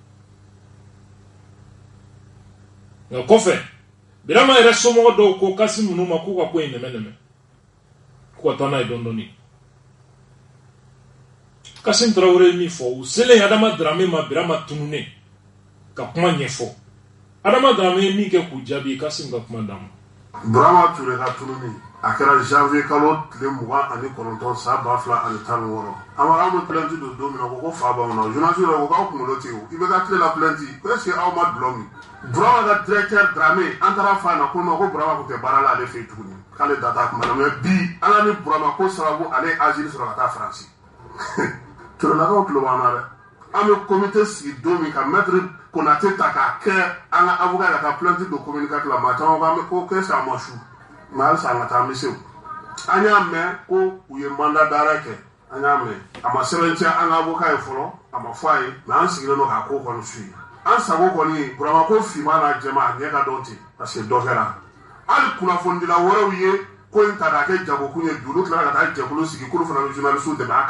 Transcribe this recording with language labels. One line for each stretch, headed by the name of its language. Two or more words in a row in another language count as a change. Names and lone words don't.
Bambara: nka kɔfɛ Birama yɛrɛ somɔgɔ dɔw ko Kassim ninnu ma k'u ka ko in nɛmɛ k'u ka taa n'a ye dɔɔni Kassim Traoré ye min fɔ u selen Adama Dramé ma Birama tununen ka kuma ɲɛfɔ Adama Dramé ye min kɛ k'u jaabi Kassim ka kuma d'a ma Birama Touré ka tununi a kɛra janvier kalo tile 29 san 2016 an bɛ plainte don min na ko fa b'anw na journaliste ko k'aw kunkolo tɛ o i bɛ ka tile la plainte ko
French: est-ce que
Bambara: aw ma dulɔ min Birama ka directeur Dramé an taara f'a na ko non ko Birama tun tɛ baara la ale fɛ yen tuguni k'ale da t'a kuma na mais bi ala ni Birama ko sababu ale ye asile sɔrɔ ka taa Faransi Tourélakaw tulo b'an na dɛ an bɛ comité sigi don min ka maître Konaté ta k'a kɛ an ka avocat ka taa plainte don communiqué la maa caman k'an bɛ ko
French: qu'est-ce que
Bambara: a ma su mais halisa an ka taa an bɛ se o an y'a mɛn ko u ye
French: mandat d'arrêt
Bambara: kɛ an y'a mɛn a ma sɛbɛntiya an ka avocat ye fɔlɔ a ma fɔ a ye mais an sigilen don k'a ko kɔni su ye an sago kɔni Burama ko finman n'a jɛman a ɲɛ ka dɔn ten
French: parce que
Bambara: dɔ kɛra hali kunnafonidila wɛrɛw ye ko in ta k'a kɛ jagokun ye olu tilara ka taa jɛkulu sigi k'olu fana bɛ journaliste dɛmɛ a ka